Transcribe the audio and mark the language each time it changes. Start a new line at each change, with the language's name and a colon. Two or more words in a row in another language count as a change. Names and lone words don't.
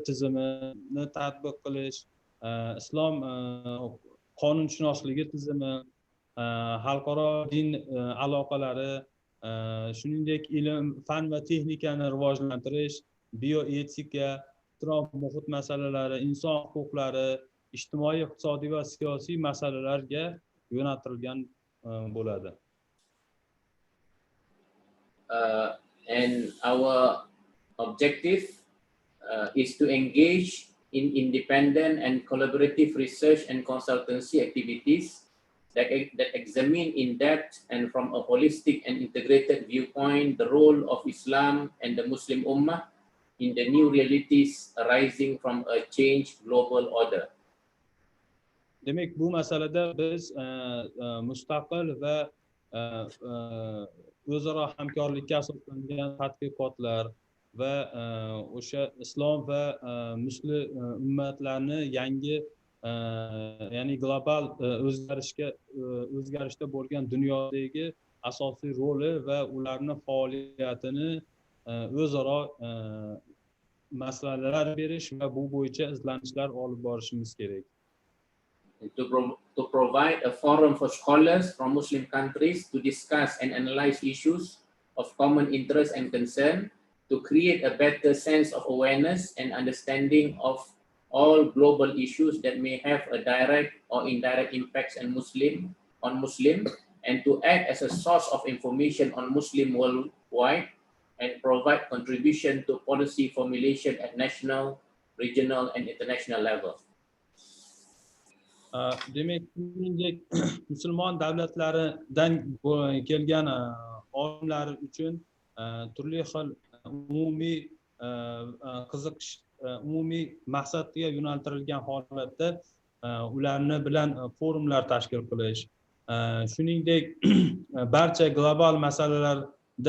Uzbek: tizimini tatbiq qilish, islom qonunshunosligi tizimi, xalqaro din aloqalari, shuningdek ilm, fan va texnikani rivojlantirish, bioetika, atrof muhit masalalari, inson huquqlari, ijtimoiy, iqtisodiy va siyosiy masalalarga yo'naltirilgan bo'ladi.
English: And our objective is to engage in independent and collaborative research and consultancy activities that examine in depth and from a holistic and integrated viewpoint the role of Islam and the Muslim Ummah in the new realities arising from a changed global order.
Uzbek: Demek bu masalada biz mustaqil va o'zaro hamkorlikka asoslangan tadqiqotlar va o'sha islom va muslim ummatlarni yangi ya'ni global o'zgarishda bo'lgan dunyodagi asosiy roli va ularni faoliyatini o'zaro maslahatlar berish va bu bo'yicha izlanishlar olib borishimiz kerak.
English: To provide a forum for scholars from Muslim countries to discuss and analyze issues of common interest and concern, to create a better sense of awareness and understanding of all global issues that may have a direct or indirect impacts on Muslim, and to act as a source of information on Muslim worldwide and provide contribution to policy formulation at national, regional, and international level.
Uzbek: Demek shuningdek musulmon davlatlaridan kelgan olimlar uchun turli xil umumiy qiziqish, umumiy maqsadga yo'naltirilgan holatda ularni bilan forumlar tashkil qilish, shuningdek barcha global masalalarda